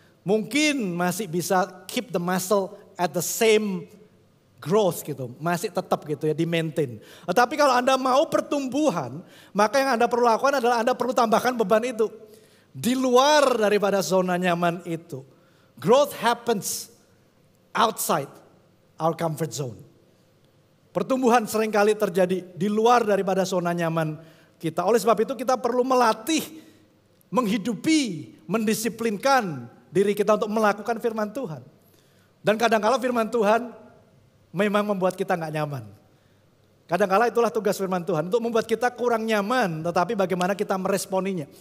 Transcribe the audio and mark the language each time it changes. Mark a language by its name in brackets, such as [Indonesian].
[Indonesian] Mungkin masih bisa [English] keep the muscle at the same growth [Indonesian] gitu, masih tetap gitu ya, di maintain. Tetapi kalau Anda mau pertumbuhan, maka yang Anda perlu lakukan adalah Anda perlu tambahkan beban itu. Di luar daripada zona nyaman itu. [English] Growth happens outside our comfort zone. [Indonesian] Pertumbuhan seringkali terjadi di luar daripada zona nyaman kita. Oleh sebab itu kita perlu melatih, menghidupi, mendisiplinkan diri kita untuk melakukan firman Tuhan. Dan kadang-kala firman Tuhan memang membuat kita gak nyaman. Kadang-kala itulah tugas firman Tuhan. Untuk membuat kita kurang nyaman, tetapi bagaimana kita meresponinya.